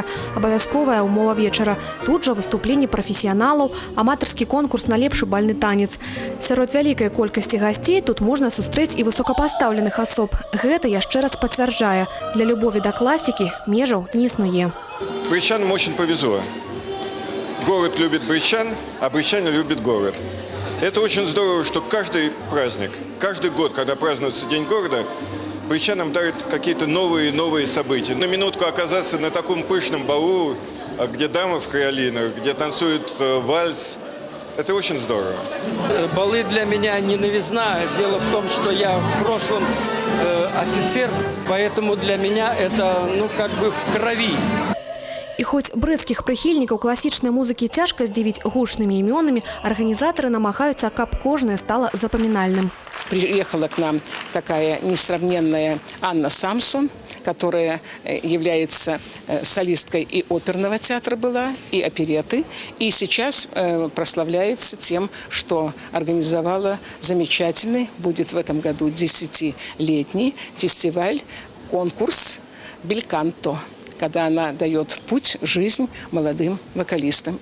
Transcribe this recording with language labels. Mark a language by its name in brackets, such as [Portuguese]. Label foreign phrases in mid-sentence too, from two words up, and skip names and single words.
[Belarusian] Абавязковая ўмова вечара. Тут жа выступленні прафесіяналаў, аматарскі конкурс на лепшы бальны танец. Сярод вялікай колькасці гасцей тут можна сустрэць і высокапастаўленых асоб. Гэта яшчэ раз пацвярджае. Для любові да класікі межаў не існуе. [Russian] Брестчанам очень повезло. Город любит брестчан, а брестчане любят город. Это очень здорово, что каждый праздник, каждый год, когда празднуется День города, брестчанам дарят какие-то новые и новые события. На минутку оказаться на таком пышном балу, где дамы в криолинах, где танцуют вальс, это очень здорово. Балы для меня не новизна. Дело в том, что я в прошлом офицер, поэтому для меня это как бы в крови. [Belarusian] І хоць брэсцкіх прыхільнікаў класічнай музыкі цяжка здзівіць гучнымі імёнамі, арганізатары намагаюцца, каб кожнае стала запамінальным. [Russian] Приехала к нам такая несравненная Анна Самсон, которая является солисткой и оперного театра была, и опереты. И сейчас прославляется тем, что организовала замечательный, будет в этом году 10-летний фестиваль, конкурс «Бельканто», когда она дает путь, жизнь молодым вокалистам.